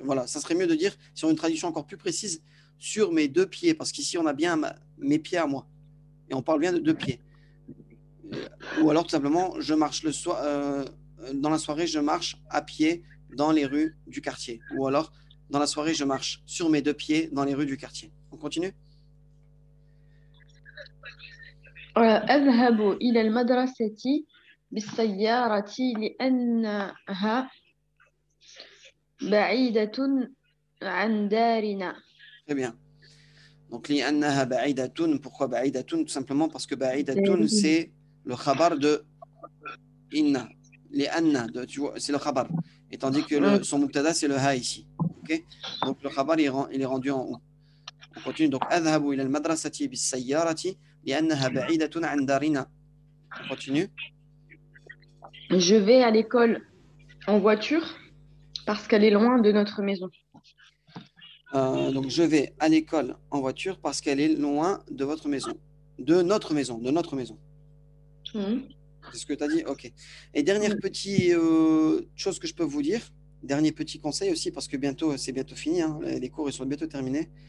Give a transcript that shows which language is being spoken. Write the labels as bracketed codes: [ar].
[fr] Voilà, ça serait mieux de dire, sur une traduction encore plus précise, sur mes deux pieds, parce qu'ici, on a bien mes pieds à moi. Et on parle bien de deux pieds. Ou alors, tout simplement, je marche le soir, dans la soirée, je marche à pied dans les rues du quartier. Ou alors, dans la soirée, je marche sur mes deux pieds dans les rues du quartier. On continue? [ar] أذهب إلى المدرسة بالسيارة لأنها بعيدة عن دارنا. [fr] Très bien. Donc, [ar] لأنها بعيدة. [fr] Pourquoi بعيدة? Tout simplement parce que بعيدة, c'est le khabar de inna. لأن, tu vois, c'est le khabar. Et tandis que son mubtada, c'est le ha ici. Okay? Donc, le khabar, il est rendu en haut. On continue. [ar] Donc, أذهب إلى المدرسة بالسيارة لأنها بعيدة عن دارنا. [fr] On continue. Je vais à l'école en voiture parce qu'elle est loin de notre maison. Donc, je vais à l'école en voiture parce qu'elle est loin de votre maison. De notre maison. C'est ce que tu as dit? Ok. Et dernière petite chose que je peux vous dire, dernier petit conseil aussi, parce que c'est bientôt fini, hein, les cours ils sont bientôt terminés.